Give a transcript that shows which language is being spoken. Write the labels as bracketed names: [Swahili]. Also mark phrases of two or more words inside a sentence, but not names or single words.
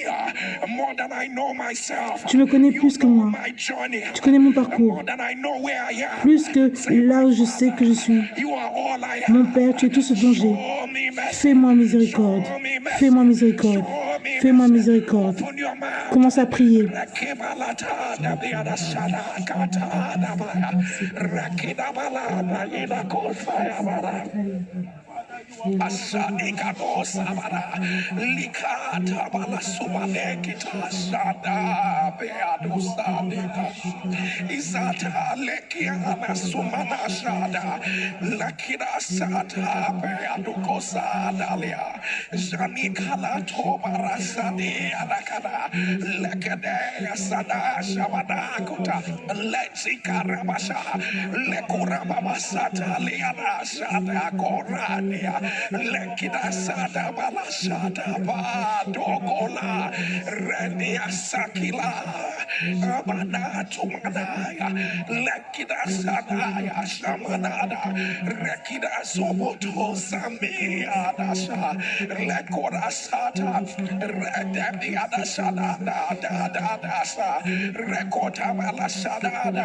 [French] Tu me connais plus que moi. Tu connais mon parcours. Plus que là où je sais que je suis. Mon Père, tu es tout ce dont j'ai. Fais-moi miséricorde. Fais-moi miséricorde. Fais-moi miséricorde. Commence à prier. Asanika bosabara likata bala subale kita sada beadu sadika izata lekiana sumana sada lakira sada beadu kosada lia janika la tobara sadi anakada lekede sada shabada kuta lexika rabasha lekura babasata liana sada korania Lekida Sada Balasada Badogola Renia Sakila Abana Tumanaya Lekida Sadaya Shamanada Rekida Soboto Samia Dasha Lekora Sata Redemi Adasada Dasa Rekota Malasada